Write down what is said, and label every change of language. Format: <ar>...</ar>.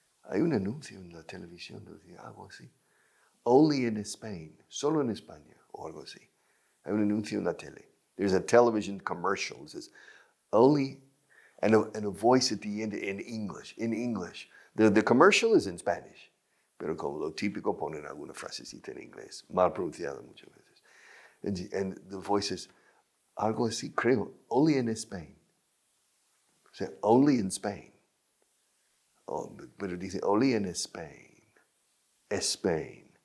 <es>Hay un anuncio en la televisión, algo así.</es> <en>Only in Spain,</en> <es>solo en España, o algo así. Hay un anuncio en la tele.</es> <en>There's a television commercial. It says, only, and a voice at the end in English. In English. The commercial is in Spanish,</en> <es>pero como lo típico ponen alguna frasecita en inglés, mal pronunciada muchas veces.</es> <en>And the voice is,</en> <es>algo así, creo,</es> <en>only in Spain.</en> <es>sea,</es> <en>only in Spain. Oh,</en> <es>pero dice</es> <en>only in Spain. Spain.</en>